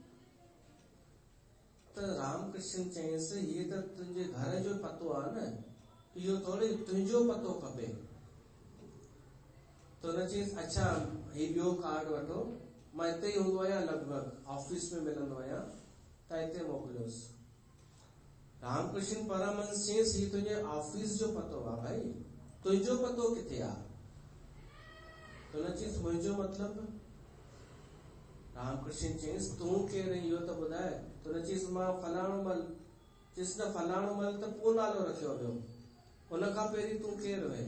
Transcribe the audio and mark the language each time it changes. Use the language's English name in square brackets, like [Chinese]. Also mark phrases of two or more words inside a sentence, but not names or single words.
[Sindhi] त रामकृष्ण चयईंसि, हीअ त तुंहिंजे घर जो पतो आहे न, इहो थोरी तुंहिंजो पतो खपे। त हुन चयईंसि अच्छा, हीउ ॿियो कार्ड वठो, मां हिते ई हूंदो आहियां, लॻभॻि ऑफिस में मिलंदो आहियां, त हिते मोकिलियोसि। रामकृष्ण परमहंस चयईंसि, हीउ तुंहिंजे ऑफिस जो पतो आहे भाई, तुंहिंजो पतो किथे आहे? त हुन चयईंसि मुंहिंजो मतिलबु? रामकृष्ण चयईंसि तूं केरु इहो त ॿुधाए। त हुन चयईंसि मां फलाणो मल। चयईंसि न फलाणो मल त पोइ नालो रखियो वियो, हुन खां पहिरीं तूं केरु हुए?